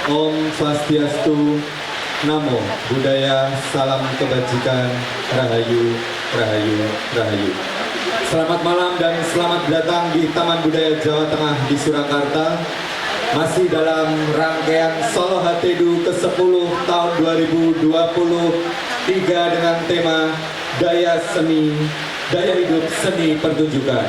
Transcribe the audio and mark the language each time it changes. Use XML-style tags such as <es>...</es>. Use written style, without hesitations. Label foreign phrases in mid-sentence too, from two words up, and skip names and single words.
<ban>Om Swastiastu,</ban> <pi>Namo Buddhaya,</pi> <id>Salam Kebajikan, Rahayu, Rahayu, Rahayu. Selamat malam dan selamat datang di Taman Budaya Jawa Tengah di Surakarta. Masih dalam rangkaian Solo Hatedu ke-10 tahun 2023 dengan tema Daya Seni, Daya Hidup Seni Pertunjukan.</id>